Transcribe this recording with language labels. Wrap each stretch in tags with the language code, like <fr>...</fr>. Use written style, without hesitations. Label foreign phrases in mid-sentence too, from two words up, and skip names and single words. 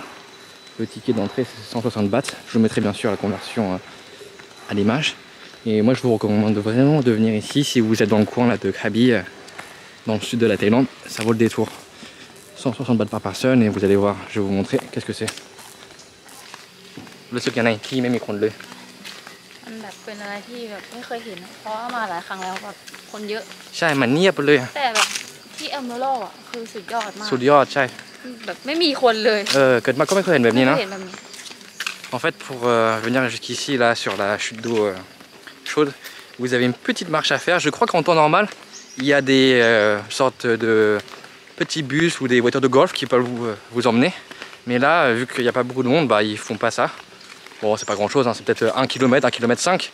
<fr>Le ticket d'entrée, c'est 160 bahts. Je vous mettrai bien sûr la conversion à l'image. Et moi, je vous recommande vraiment de venir ici si vous êtes dans le coin là, de Krabi, dans le sud de la Thaïlande. Ça vaut le détour. 160 bahts par personne et vous allez voir, je vais vous montrer qu'est-ce que c'est.</fr> <th>รู้สึกยังไงที่ไม่มีคนเลย มันแบบเป็นอะไรที่แบบไม่เคยเห็นเพราะว่ามาหลายครั้งแล้วแบบคนเยอะ ใช่มันเงียบไปเลย แต่แบบที่เอเมอรัลด์อ่ะคือสุดยอดมาก สุดยอดใช่ แบบไม่มีคนเลย เกิดมาก็ไม่เคยเห็นแบบนี้นะ ไม่เห็นแบบนี้</th> <fr>En fait, pour venir jusqu'ici, là, sur la chute d'eau chaude, vous avez une petite marche à faire. Je crois qu'en temps normal, il y a des sortes de petits bus ou des voitures de golf qui peuvent vous emmener. Mais là, vu qu'il n'y a pas beaucoup de monde, bah, ils font pas ça. Bon, c'est pas grand chose, hein, c'est peut-être 1 km, 1 km 5.</fr>